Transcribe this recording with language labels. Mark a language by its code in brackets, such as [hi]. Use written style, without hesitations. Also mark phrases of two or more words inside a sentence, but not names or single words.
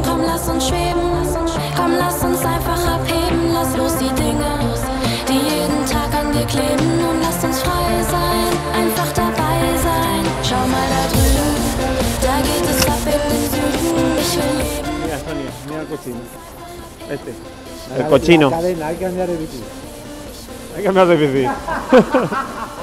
[de] Komm, lass uns schweben. Komm, lass uns einfach abheben. Lass los die Dinge, die jeden Tag an dir kleben. Und lass uns frei sein, einfach dabei sein. Schau mal da drüben, da geht es ab in den Süden. Ich will leben. [es] Mira, Sonia, mira el cochino. Este. El cochino. La cadena, hay que cambiar de bici. Hay que cambiar de bici.